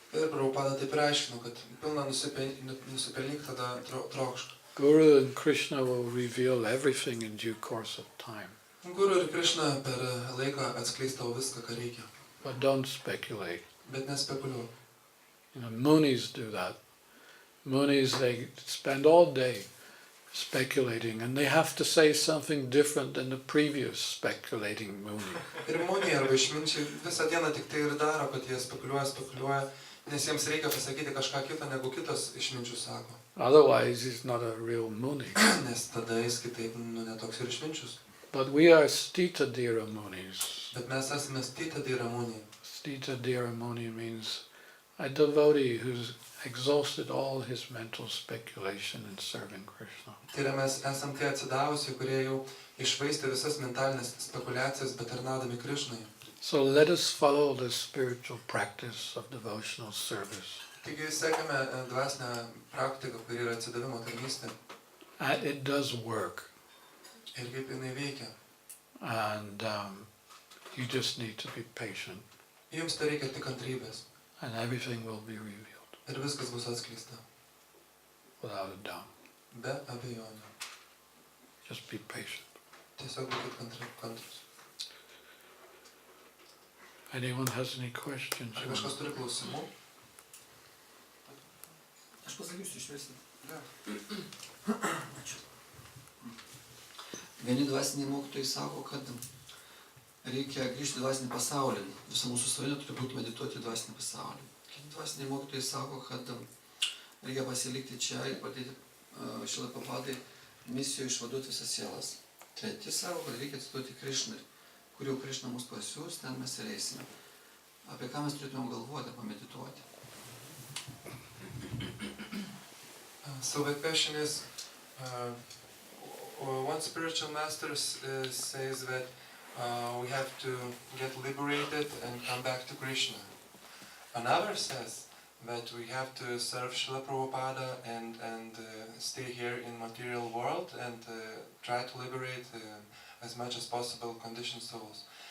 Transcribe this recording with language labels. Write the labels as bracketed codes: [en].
[lt] Ir Prabhupada taip ir aiškino, kad pilna nusipelnyk, tada trokšk. [en] Guru and Krishna will reveal everything in due course of time. [lt] Guru ir Krishna per laiką atskleis tau viską, ką reikia. [en] But don't speculate. [lt] Bet nespekuliuok. [en] Munis do that. Munis, they spend all day speculating, and they have to say something different than the previous speculating Muni. [lt] Ir Muniai arba išminčiai visą dieną tik tai ir daro, kad jie spekuliuoja, nes jiems reikia pasakyti kažką kitą, negu kitas išminčių sako. [en] Otherwise, he's not a real Muni. [lt] Nes tada jis kitaip netoks ir išminčius. [en] But we are Stita Dhira Munis. [lt] Bet mes esame Stita Dhira Muniai. [en] Stita Dhira Muni means a devotee who's exhausted all his mental speculation in serving Krishna. [lt] Tai yra mes esam tie atsidavusi, kurie jau išvaistė visas mentalinės spekulacijas, bet tarnaudami Krishnai. [en] So let us follow the spiritual practice of devotional service. [lt] Taigi sekame dvasinę praktiką, kuri yra atsidavimo tarnystė. [en] And it does work. [lt] Ir kaip jinai veikia. [en] And you just need to be patient. [lt] Jums tai reikia tik kantrybės. [en] And everything will be revealed. [lt] Ir viskas bus atskleista. [en] Without a doubt. [lt] Be abejonių. [en] Just be patient. [lt] Tiesiog būkit kantrus. [en] Anyone has any questions? [lt] Ar kažkas turi klausimų? Aš pasakysiu išviesti. Ačiū. Vieni dvasiniai mokytojai sako, kad reikia grįžti į dvasinį pasaulį. Visa mūsų svajonė turi būti medituoti į dvasinį pasaulį. Kiti dvasiniai mokytojai sako, kad reikia pasilikti čia ir padėti Šrila Prabhupadai misijoje išvaduoti visas sielas. Treti sako, kad reikia atsiduoti Krishnai, kur jau Krishna mus pasiūs, ten mes ir eisime. Apie ką mes turėtume galvoti, pamedituoti? [en] So the question is, one spiritual master says that we have to get liberated and come back to Krishna. Another says that we have to serve Srila Prabhupada and stay here in material world and try to liberate as much as possible conditioned souls.